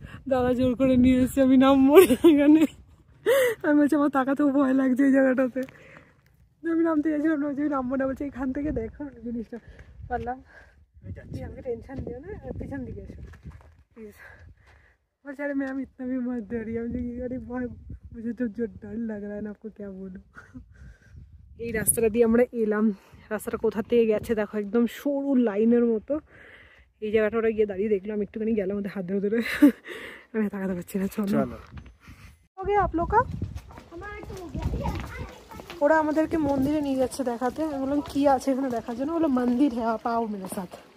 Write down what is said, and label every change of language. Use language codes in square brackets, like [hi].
[bn] দাদা জোর করে নিয়ে এসেছে, আমি নামবো এখানে। আমি বলছি আমার তাকাতেও ভয় লাগছে এই জায়গাটাতে। আমি নামতে গেছিলাম, আমি নামবো না, বলছি এখান থেকে দেখো জিনিসটা। পারলাম আমাকে টেনশন দিও না, পিছন দিকে এসো प्लीज। বলছে [hi] अरे मैम इतना भी मत डरिए। मुझे अरे मुझे तो जो डर लग रहा है ना, आपको क्या बोलूं। [bn] এই রাস্তাটা দিয়ে আমরা এলাম। রাস্তাটা কোথা থেকে গেছে দেখো, একদম সরু লাইনের মতো। এই জায়গাটা ওরা গিয়ে দাঁড়িয়ে দেখলাম, একটুখানি গেলাম ওদের হাত ধরে ধরে। আমি তাকাতে পারছি না। চলো [hi] हो गया आप लोग का। [bn] ওরা আমাদেরকে মন্দিরে নিয়ে যাচ্ছে দেখাতে। আমি বললাম কি আছে এখানে দেখার জন্য, বললো [hi] मंदिर है आप आओ मेरे साथ।